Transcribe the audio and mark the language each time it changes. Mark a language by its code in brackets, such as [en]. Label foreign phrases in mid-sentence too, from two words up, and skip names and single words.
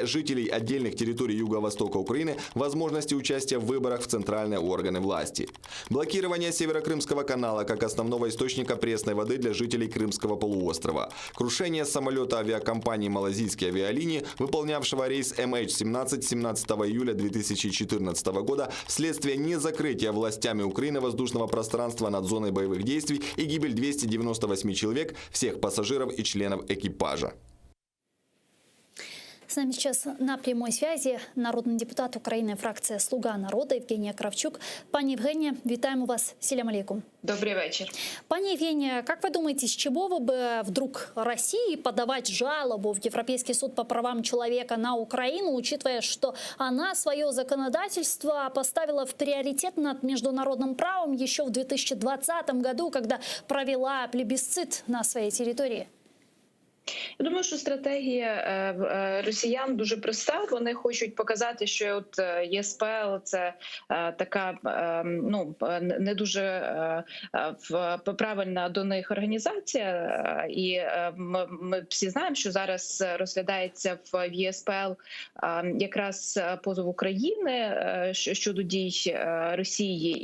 [ru] жителей отдельных территорий Юго-Востока Украины возможности участия в выборах в центральные органы власти, блокирование Северокрымского канала как основного источника пресной воды для жителей Крымского полуострова, крушение самолета авиакомпании «Малазийские авиалинии», выполнявшего рейс MH17 17 июля 2014 года вследствие незакрытия властями Украины воздушного пространства над зоной боевых действий и гибель 298 человек, всех пассажиров и членов экипажа. С нами сейчас на прямой связи [uk] народний депутат України, фракція [ru] «Слуга народу» Євгенія Кравчук. [uk] Пані Євгенія, вітаємо вас. [crh] Селям алейкум. [ru] Добрый вечер. Пані Евгения, как вы думаете, с чего бы вдруг России подавать жалобу в Европейский суд по правам человека на Украину, учитывая, что она свое законодательство поставила в приоритет над международным правом еще в 2020 году, когда провела плебисцит на своей территории? [uk] Я думаю, що стратегія росіян дуже проста. Вони хочуть показати, що от ЄСПЛ – це така не дуже правильна до них організація. І ми всі знаємо, що зараз розглядається в ЄСПЛ якраз позов України щодо дій Росії.